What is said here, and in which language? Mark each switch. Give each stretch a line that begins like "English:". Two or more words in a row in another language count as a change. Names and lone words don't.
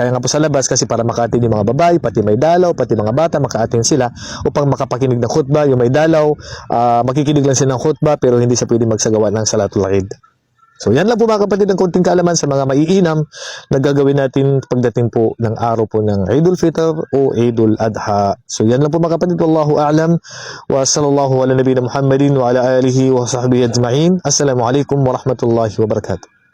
Filipino: Kaya nga po sa labas kasi para makaatin yung mga babae, pati may dalaw, pati mga bata, makaatin sila upang makapakinig ng khutbah. Yung may dalaw, makikinig lang sila ng khutbah pero hindi siya pwede magsagawa ng
Arabic: صلاة العيد.
Filipino: So yan lang po mga kapatid, ang konting kaalaman sa mga maiinam na gagawin natin pagdating po ng araw po ng Eidul Fitr o Eidul Adha. So yan lang po mga kapatid,
Arabic: والله أعلم وصلى الله على نبينا محمد وعلى آله وصحبه أجمعين. السلام عليكم ورحمة الله وبركاته.